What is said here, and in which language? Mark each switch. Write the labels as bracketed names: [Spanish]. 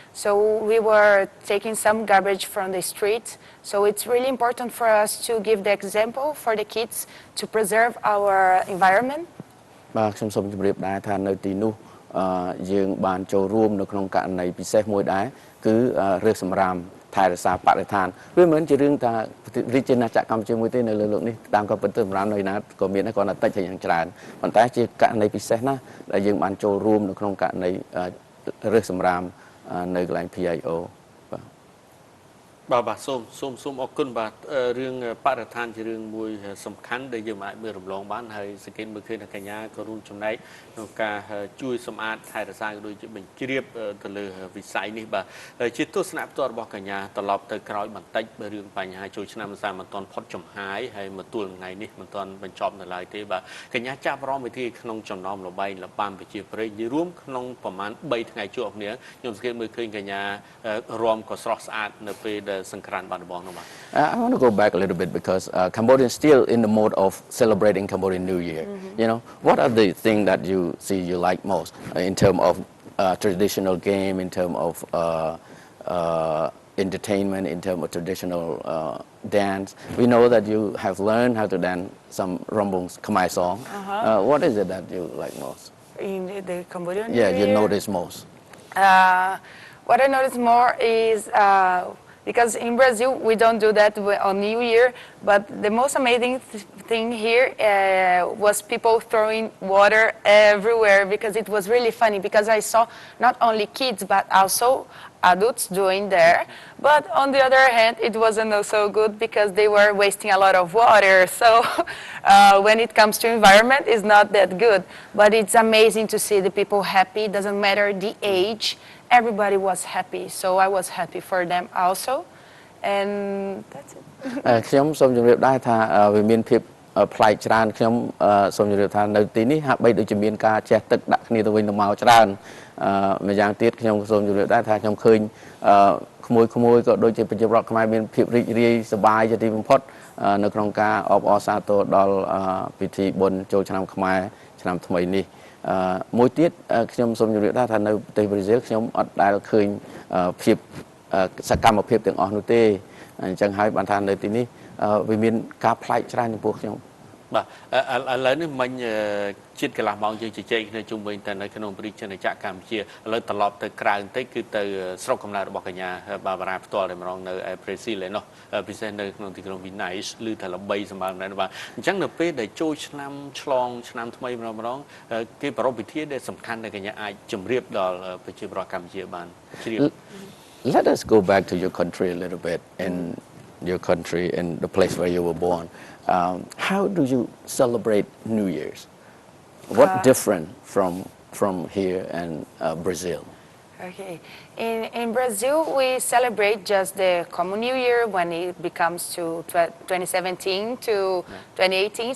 [English] So we were taking some garbage from the streets. So it's really important for us to give the example for the kids to preserve our environment. [Khmer] បាទខ្ញុំសូមជម្រាបដែរថានៅទីនោះយើងបានចូលរួមនៅក្នុងករណីពិសេសមួយដែរគឺរើសសម្រាមថែរក្សាបរិស្ថានវាមិនមែនជារឿងថារាជាណាចក្រកម្ពុជាមួយទេនៅលើលោកនេះតាមក៏ពិតទៅសម្រាមនៅណាក៏មានដែរគាត់តែតិចហើយយ៉ាងច្រើនប៉ុន្តែជាករណីពិសេសណាស់ដែលយើងបានចូលរួមនៅក្នុងករណីរើសសម្រាមនៅកន្លែង PIO បាទសូមអរគុណបាទរឿងបរិស្ថានជារឿងមួយសំខាន់ដែលយើងអាចមើលរំលងបានហើយសង្កេតមើលឃើញថាកញ្ញាក៏រួមចំណែកក្នុងការជួយសម្អាតថែរក្សាក៏ដូចជាបញ្ជ្រាបទៅលើវិស័យនេះបាទ ជាទស្សនៈផ្ទាល់របស់កញ្ញាត្រឡប់ទៅក្រោយបន្តិចរឿងបញ្ហាចូលឆ្នាំមិនទាន់ផុតចំហាយហើយមកទល់ថ្ងៃនេះមិនទាន់បញ្ចប់នៅឡើយទេបាទកញ្ញាចាប់អារម្មណ៍វិធីក្នុងចំណោមលបែងលបាំប្រជាប្រិយរួមក្នុងប្រមាណ3ថ្ងៃជួបគ្នាខ្ញុំសង្កេតមើលឃើញកញ្ញារំក៏ស្រស់ស្អាតនៅពេលដែលសង្ក្រាន្តបានរបស់នោះបាទ [English] I want to go back a little bit because Cambodia is still in the mode of celebrating Cambodian New Year. You know, what are the things that you see you like most in terms of traditional game, in terms of entertainment, in terms of traditional dance? We know that you have learned how to dance some Rombong's Khmer song. What is it that you like most? In the Cambodian New Yeah, Year? you notice most. What I notice more is because in Brazil we don't do that on New Year, but the most amazing thing here was people throwing water everywhere because it was really funny because I saw not only kids but also adults doing there. But on the other hand, it wasn't so good because they were wasting a lot of water. So when it comes to environment, it's not that good. But it's amazing to see the people happy. It doesn't matter the age. Everybody was happy. So I was happy for them also. And that's it. [Khmer] ខ្ញុំសូមជម្រាបដែរថាវាមានភាពប្លែកច្រើនខ្ញុំសូមជម្រាបថានៅទីនេះហាក់បីដូចជាមានការជះទឹកដាក់គ្នាទៅវិញទៅមកច្រើនម្យ៉ាងទៀតខ្ញុំសូមជម្រាបដែរថាខ្ញុំឃើញ ក្មួយក៏ដូចជាប្រជាពលរដ្ឋខ្មែរមានភាពរីករាយសប្បាយជាទីបំផុតនៅក្នុងការអបអរសាទរដល់ពិធីបុណ្យចូលឆ្នាំខ្មែរឆ្នាំថ្មីនេះមួយទៀតខ្ញុំសូមជម្រាបដែរថានៅប្រទេសប្រេស៊ីលខ្ញុំអត់ដែលឃើញភាពសកម្មភាពទាំងអស់នោះទេអញ្ចឹងហើយបានថានៅទីនេះវាមានការប្លែកច្រើនចំពោះខ្ញុំ បាទឥឡូវនេះមិញជាតិកន្លះម៉ោងយើងជជែកគ្នាជុំវិញតែនៅក្នុងព្រះរាជាណាចក្រកម្ពុជាឥឡូវត្រឡប់ទៅក្រៅបន្តិចគឺទៅស្រុកកំណើតរបស់កញ្ញាបាបារ៉ាផ្ទាល់តែម្ដងនៅប្រេស៊ីលឯនោះពិសេសនៅក្នុងទីក្រុងវីណៃសឬថាល្បីសម្បើមដែរបាទអញ្ចឹងនៅពេលដែលចូលឆ្នាំឆ្លងឆ្នាំថ្មីម្ដងគេប្រារព្ធពិធីដែលសំខាន់ដែលកញ្ញាអាចជម្រាបដល់ប្រជាពលរដ្ឋកម្ពុជាបានជ្រាប [English] Let us go back to your country a little bit and your country and the place where you were born. How do you celebrate New Year's? What different from here and Brazil? Okay. In Brazil, we celebrate just the common New Year when it becomes to 2017 to 2018.